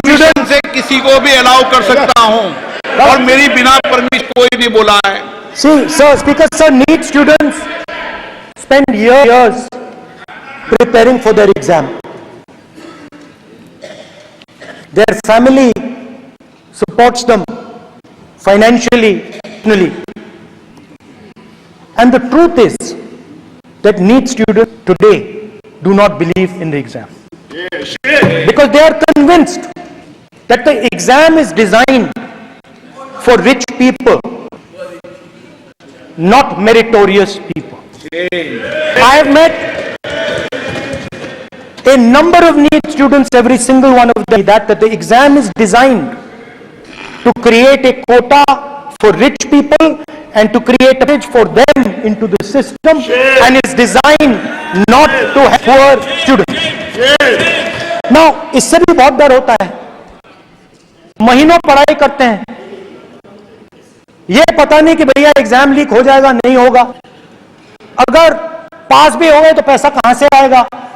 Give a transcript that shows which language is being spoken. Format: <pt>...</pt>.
<hi>Permission से किसी को भी अलाउ कर सकता हूं और मेरी बिना परमिशन कोई नहीं बोला है।</hi> <en>see, sir, Speaker sir, need students spend years preparing for their exam. Their family supports them financially, emotionally. And the truth is that NEET students today do not believe in the exam. Because they are convinced that the exam is designed for rich people, not meritorious people. I have met a number of NEET students, every single one of them, that the exam is designed to create a quota for rich people and to create a bridge for them into the system, and is designed not to have poor students.</en> <hi>Now, इससे भी बहुत डर होता है। महीनों पढ़ाई करते हैं, ये पता नहीं कि भैया एग्जाम लीक हो जाएगा नहीं होगा, अगर पास भी हो गए तो पैसा कहां से आएगा।</hi>